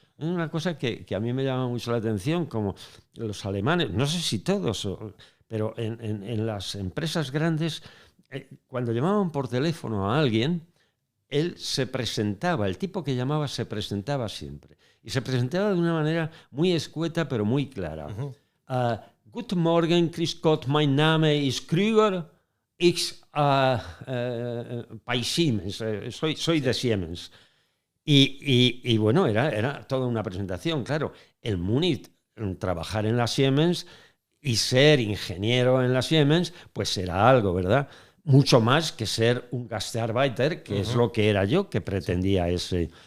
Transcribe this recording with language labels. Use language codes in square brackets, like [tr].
[es] Una cosa que a mí me llama mucho la atención, como los alemanes, no sé si todos, pero en las empresas grandes, cuando llamaban por teléfono a alguien, él se presentaba, el tipo que llamaba se presentaba siempre. Y se presentaba de una manera muy escueta, pero muy clara. [de] Guten Morgen, Grüß Gott, mein Name ist Krüger, ich bei Siemens, [es] soy de Siemens. Y bueno, era toda una presentación, claro. El Múnich, trabajar en la Siemens y ser ingeniero en la Siemens, pues era algo, ¿verdad? mucho más que ser un Gastarbeiter, que es lo que era yo, que pretendía ese.